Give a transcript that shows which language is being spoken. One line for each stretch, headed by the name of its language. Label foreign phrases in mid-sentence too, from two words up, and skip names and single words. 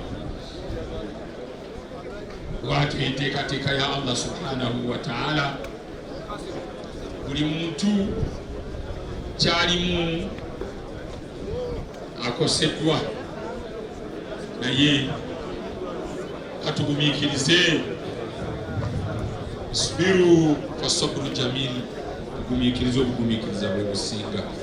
Ganda: lwatu enteekateeka ya Allah
Arabic: سبحانه وتعالى
Ganda: buli muntu kyalimu akoseddwa naye atugumiikirize
Arabic: اصبروا فصبر جميل
Ganda: gumiikiriza obugumiikiriza bwe businga